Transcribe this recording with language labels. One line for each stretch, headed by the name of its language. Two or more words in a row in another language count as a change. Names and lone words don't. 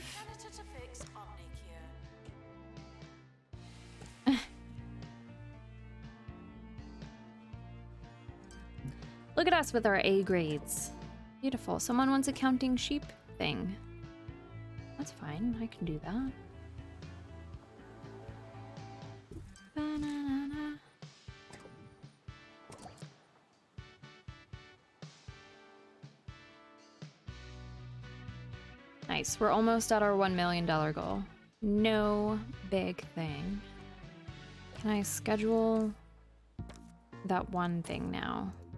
English: Janitor to fix Omnicure. Look at us with our A grades. Beautiful. Someone wants a counting sheep thing. That's fine. I can do that. Ba-na-na-na. Nice. We're almost at our $1 million goal. No big thing. Can I schedule that one thing now?